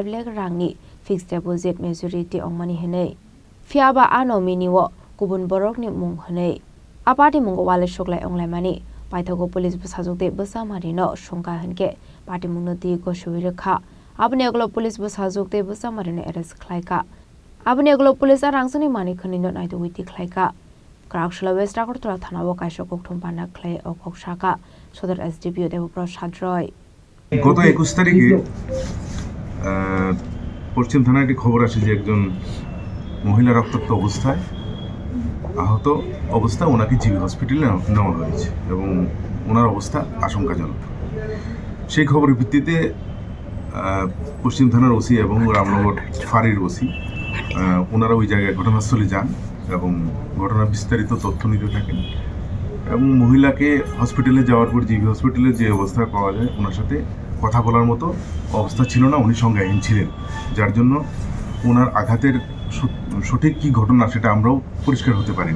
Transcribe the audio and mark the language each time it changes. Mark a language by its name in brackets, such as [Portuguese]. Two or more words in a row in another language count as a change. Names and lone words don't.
[Kok Borok] लाख रांनि [English] fixed deposit [Kok Borok] मेजरिटी अंमानि हनै फियाबा आनो मिनिवो गुबुन बरकनि मुं हनै आपार्टी मुंगो वाले सुगलाय अंलायमानि पाइथागो पुलिस बसाजुकते बसामारिनो शंका हनके पार्टी मुंनो ति गोसुइ रेखा आबनि यागलो पुलिस बसाजुकते बसामारिनो एरेस्ट खलायका आबनि यागलो पुलिस रांसनि मानि खनिनो नायदो विति खलायका क्राकशला वेस्ट आगरतला थानाव कायसो कोकथुम पाना खलाय अकक शाखा सदर एसडीपीओ देवप्रसाद रय [Bangla] গত 21 তারিখে পশ্চিম থানায় একটি খবর আসে যে একজন মহিলা রক্তাক্ত অবস্থায় আহত অবস্থায় ওনাকে জিবি হসপিটালে নেওয়া হয়েছে এবং ওনার অবস্থা আশঙ্কাজনক। সেই খবরের ভিত্তিতে পশ্চিম থানার ওসি এবং রামনগর ফাঁড়ির ওসি ওনারা ওই জায়গায় ঘটনাস্থলে যান এবং ঘটনার বিস্তারিত তথ্য নিতে থাকেন এবং মহিলাকে হসপিটালে যাওয়ার পর জিবি হসপিটালে যে অবস্থা পাওয়া যায় ওনার সাথে কথা বলার মতো অবস্থা ছিল না, উনি সংজ্ঞাহীন ছিলেন, যার জন্য ওনার আঘাতের সঠিক কী ঘটনা সেটা আমরাও পরিষ্কার হতে পারিনি।